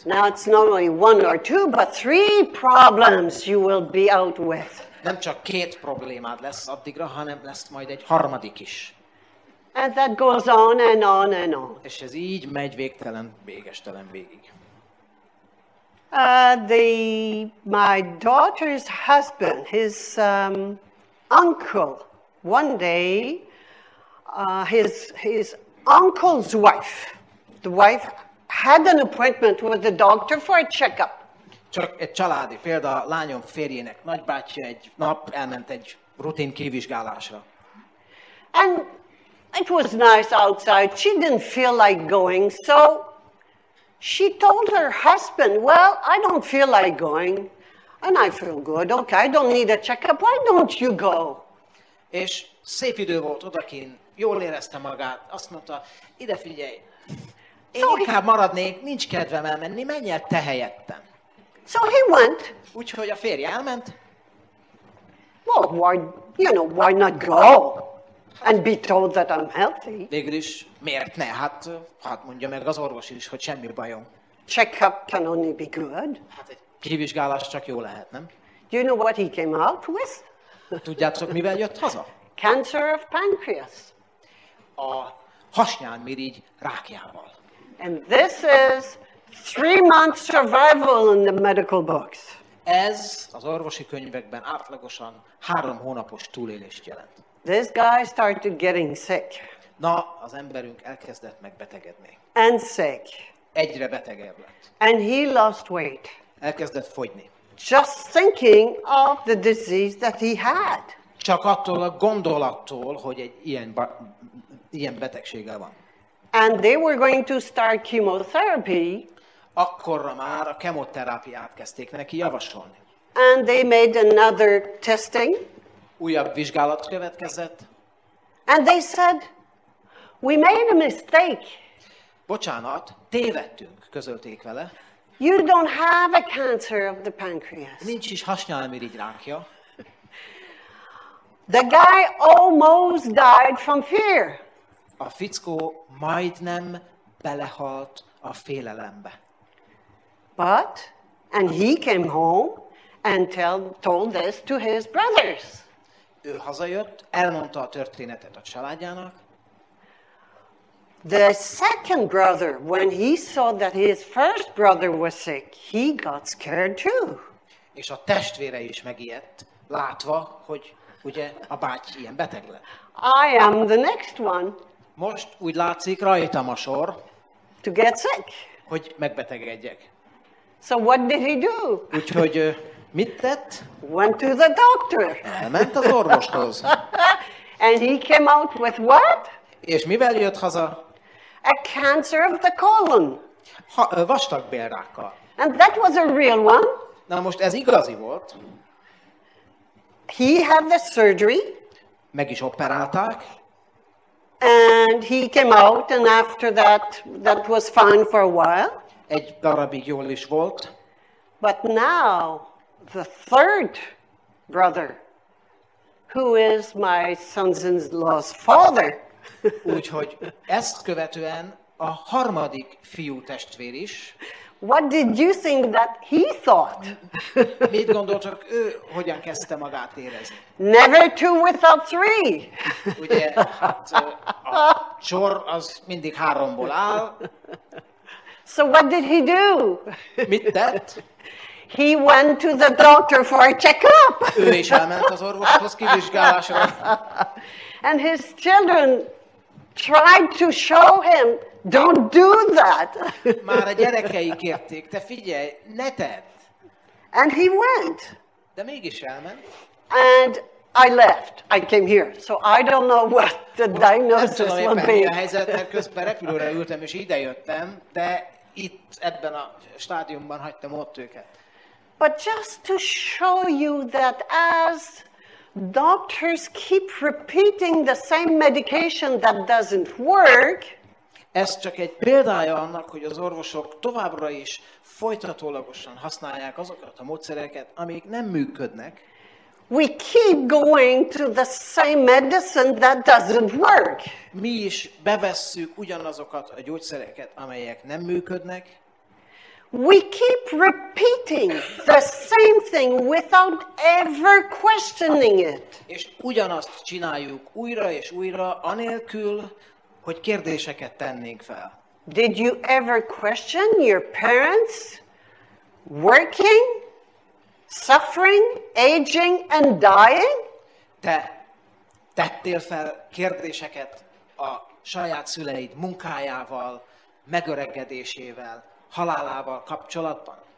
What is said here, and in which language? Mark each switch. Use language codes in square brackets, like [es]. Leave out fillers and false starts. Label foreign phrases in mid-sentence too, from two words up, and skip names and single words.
[en] Now it's not only one or two, but three problems you will be out with. [hu] Nem csak 2 problémád lesz addigra, hanem lesz majd egy harmadik is. [en] And that goes on and on and on. [hu] És ez így megy végtelen, végestelen végig. [en] My daughter's husband, his uncle, one day, his uncle's wife, the wife had an appointment with the doctor for a checkup. [hu] Csak egy családi példa, a lányom férjének nagybátyja egy nap elment egy rutin kivizsgálásra. [en] And it was nice outside. She didn't feel like going, so she told her husband, well, I don't feel like going, and I feel good. Okay, I don't need a checkup. Why don't you go? [hu] És szép idő volt odakint, jól érezte magát, azt mondta, ide figyelj, én inkább maradnék, nincs kedvem elmenni, menj el te helyettem. [en] So he went. [hu] Úgyhogy a férje elment, [en] Well, why not go and be told that I'm healthy? [hu] végül is miért ne? Hát mondja meg az orvos is, hogy semmi bajom. [en] Checkup can only be good. [hu] Hát egy kivizsgálás csak jó lehet, nem? [en] Do you know what he came out with? [hu] Tudjátok, mivel jött haza? [en] Cancer of pancreas. [hu] A hasnyálmirigy rákjával. [en] And this is 3 months survival in the medical books. [hu] Ez az orvosi könyvekben átlagosan 3 hónapos túlélést jelent. [en] This guy started getting sick [hu] Na, az emberünk elkezdett megbetegedni. [en] and sick. [hu] Egyre betegebb lett. [en] And he lost weight. [hu] Elkezdett fogyni. [en] Just thinking of the disease that he had. [hu] Csak attól a gondolattól, hogy egy ilyen betegsége van. [en] And they were going to start chemotherapy, [hu] Akkorra már a kemoterápiát kezdték neki javasolni. [en] and they made another testing, [hu] Újabb vizsgálat következett. [en] and they said, we made a mistake. [hu] Bocsánat, tévedtünk, közölték vele. [en] You don't have a cancer of the pancreas. [hu] Nincs is hasnyálmirigy rákja. [en] The guy almost died from fear. [hu] A fickó majdnem belehalt a félelembe. [en] And he came home and told this to his brothers. [hu] Ő hazajött, elmondta a történetet a családjának. [en] The second brother, when he saw that his first brother was sick, he got scared too. [hu] És a testvére is megijedt, látva, hogy ugye a báty ilyen beteg lett. [en] I am the next one [hu] Most úgy látszik rajtam a sor, [en] to get sick. [hu] hogy megbetegedjek. [en] So what did he do? [hu] Úgyhogy Mit tett? [en] Went to the doctor. [hu] Elment az orvoshoz. [en] And he came out with what? [hu] És mivel jött haza? [en] A cancer of the colon. [hu] Vastagbélrákkal. [en] And that was a real one. [hu] Na most ez igazi volt. [en] He had the surgery. [hu] Meg is operálták. [en] And he came out, and after that was fine for a while. [hu] Egy darabig jól is volt. [en] But now, the third brother, who is my sons-in-law's father, [hu] Úgyhogy ezt követően a harmadik fiú testvér is. [en] what did you think that he thought? [hu] Mit gondoltak, ő hogyan kezdte magát érezni? [en] Never two without three. [hu] Ugye, hát a sor az mindig háromból áll. [en] So what did he do? [hu] Mit tett? [en] He went to the doctor for a checkup. [hu] Ő is elment az orvoshoz kivizsgálásra. [en] And his children tried to show him, don't do that. [hu] Már a gyerekei kérték, te figyelj, ne tedd. [en] And he went. [hu] De mégis elment. [en] And I left. I came here. So I don't know what the [hu] Nem [en] diagnosis [hu] tudom [en] will [hu] éppen mi a [en] be. [hu] helyzet, mert közben repülőre ültem és idejöttem, de itt ebben a stádiumban hagytam ott őket. [en] But just to show you that as doctors keep repeating the same medication that doesn't work, [hu] Ez csak egy példája annak, hogy az orvosok továbbra is folytatólagosan használják azokat a módszereket, amik nem működnek, [en] we keep going to the same medicine that doesn't work. [hu] mi is bevesszük ugyanazokat a gyógyszereket, amelyek nem működnek, [en] We keep repeating the same thing without ever questioning it. [hu] és ugyanazt csináljuk újra és újra, anélkül, hogy kérdéseket tennénk fel. [en] Did you ever question your parents working, suffering, aging, and dying? [hu] Te tettél fel kérdéseket a saját szüleid munkájával, megöregedésével, halálával kapcsolatban?